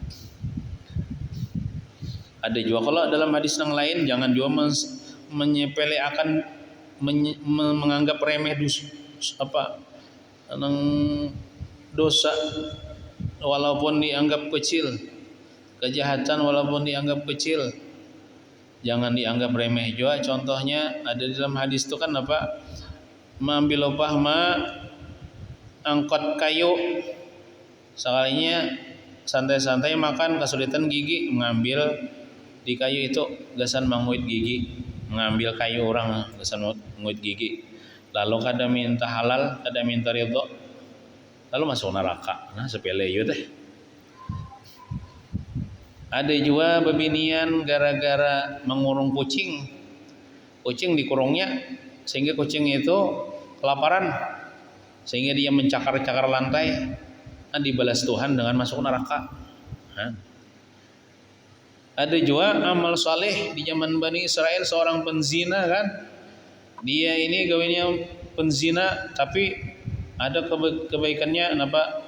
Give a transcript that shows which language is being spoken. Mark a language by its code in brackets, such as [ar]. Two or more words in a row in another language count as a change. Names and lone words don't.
[id] Ada juga kalau dalam hadis yang lain, jangan juga menyepele akan menganggap remeh dosa walaupun dianggap kecil, kejahatan walaupun dianggap kecil, jangan dianggap remeh juga. Contohnya ada di dalam hadis itu kan apa, mengambil upah angkot kayu, sekalinya santai-santai makan kesulitan gigi, mengambil di kayu itu [bjn] gasan menguit gigi, [id] mengambil kayu orang [bjn] gasan menguit gigi, lalu kada minta halal, kada minta ridho, [id] lalu masuk neraka. Nah sepele itu teh. Ada juga bebinian gara-gara mengurung kucing dikurungnya sehingga kucing itu kelaparan, sehingga dia mencakar-cakar lantai, dibalas Tuhan dengan masuk neraka. Ada juga amal saleh di zaman Bani Israel, seorang penzina kan, dia ini gawinya penzina, tapi ada kebaikannya, kenapa?